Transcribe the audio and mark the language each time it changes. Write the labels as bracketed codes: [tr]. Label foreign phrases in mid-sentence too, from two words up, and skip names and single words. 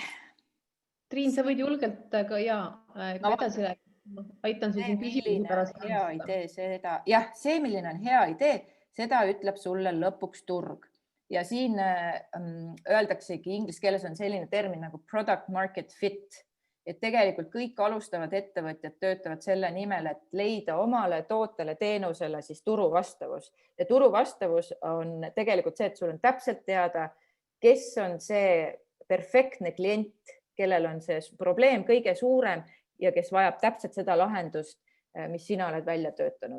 [et] Triin, sa võid julgelt ka edasi rääkida. Aitan sul siin küsimusi pärast. Hea idee seda. Jah, see, milline on hea idee, seda ütleb sulle lõpuks turg. Ja siin öeldaksegi inglise keeles on selline termin nagu [en] product market fit, [et] et tegelikult kõik alustavad ettevõtjad töötavad selle nimel, et leida omale tootele teenusele siis turuvastavus. Ja turuvastavus on tegelikult see, et sul on täpselt teada, kes on see perfektne klient, kellel on see probleem kõige suurem ja kes vajab täpselt seda lahendust, mis sina oled välja töötanud.